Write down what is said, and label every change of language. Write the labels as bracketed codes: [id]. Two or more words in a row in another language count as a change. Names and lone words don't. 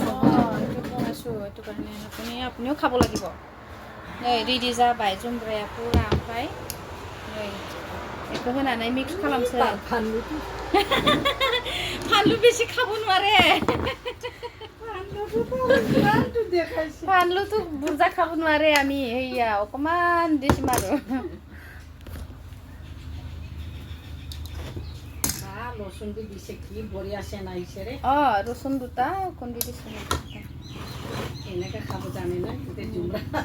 [as] বনাইছোঁ এইটো কাৰণে আপুনিও খাব লাগিব [brx] नै रेडि जाबाय जुम्ब्राया पुरा ओमफ्राय नै बेखौ होनानै मिक्स खालामसै फानलु बेसे खाबो নোৱাৰে फानलुथ' बुरजा खाबो নোৱাৰে [as] আমি हैया অকমান দিছিম আৰু ৰচুন দি দিছে কি বঢ়িয়া চেন আহিছে ৰে ৰচুন দুটা খুন্দি দিছোঁ এনেকৈ খাব জানে না এতিয়া জুমৰা